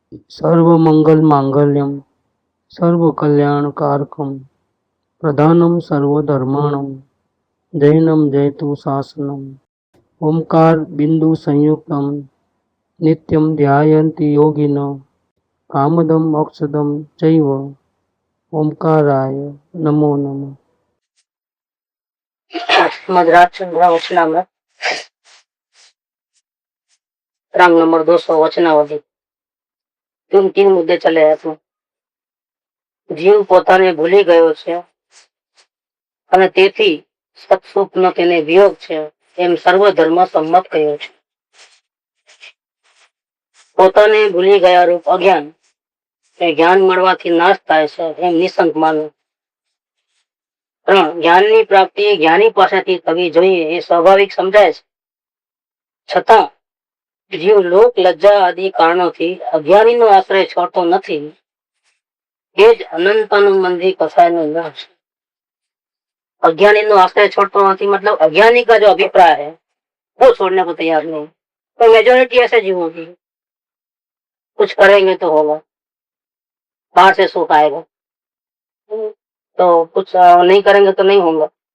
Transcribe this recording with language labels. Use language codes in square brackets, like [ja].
[sa] सर्व मंगल मांगल्यम सर्व कल्याण कारकम प्रधानम सर्वधर्माणम जैनम जयतु शासनम ओंकार बिंदु संयुक्तम नित्यम ध्यायन्ति योगिनो कामदम मोक्षदम चैव ओंकाराय नमो नमः। [hi] राजचंद्र वचनामृत रंग नंबर 200 वचनावली। तीन मुद्दे चले हैं। [gu] जीव પોતાને ભૂલી ગયો છે અને તેથી સત્સુખનો તેને વિયોગ છે એમ સર્વ ધર્મ સંમત કહ્યો છે। પોતાને ભૂલી ગયા રૂપ અજ્ઞાન એ જ્ઞાન મળવાથી નાશ થાય છે એમ નિસંક માનવું। જ્ઞાનની પ્રાપ્તિ જ્ઞાની પાસેથી થવી જોઈએ એ સ્વાભાવિક સમજાય છે, છતાં જીવ લોક લજ્જા આદિ કારણોથી અજ્ઞાનીનો આશ્રય છોડતો નથી। એ જ અનંતાનુબંધી કસાયનો નાશ। [hi] अज्ञानी नो आश्रय छोड़ता नहीं, मतलब अज्ञानी का जो अभिप्राय है वो छोड़ने को तैयार नहीं। तो मेजोरिटी ऐसे जीव होगी, कुछ करेंगे तो होगा, बाहर से सुख आएगा, तो कुछ नहीं करेंगे तो नहीं होगा।